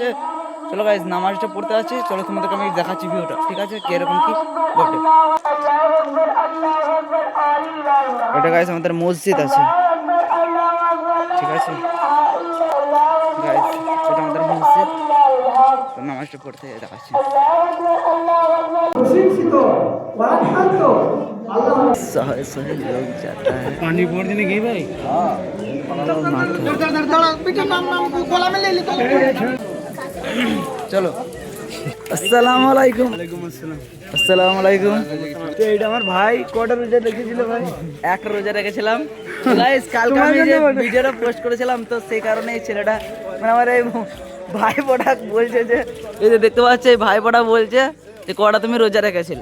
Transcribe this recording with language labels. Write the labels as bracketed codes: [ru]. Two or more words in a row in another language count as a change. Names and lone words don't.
[bn] চলো গাইজ, নামাজটা পড়তে আছি, চলো তোমাদেরকে আমি দেখাচ্ছি ভিউটা, ঠিক আছে? কিরকম কি বটে। এটা গাইজ আমাদের মসজিদ আছে, ঠিক আছে গাইজ? এটা আমাদের মসজিদ, তো নামাজটা পড়তে দেখাচ্ছি। [hi] सहे सहे लोग जाता है पानी भर देने गई भाई। [ar] चलो السلام عليكم. السلام عليكم. [bn] তো এইটা আমার ভাই কটা রোজা রেখেছিল ভাই? একটা রোজা রেখেছিলাম গাইস। কালকে আমি যে ভিডিওটা পোস্ট করেছিলাম, তো সেই কারণে এই ছেলেটা মানে আমার এই ভাই পড়া বলছে যে, এই যে দেখতে পাচ্ছ এই ভাই পড়া বলছে যে কটা তুমি রোজা রেখেছিলে।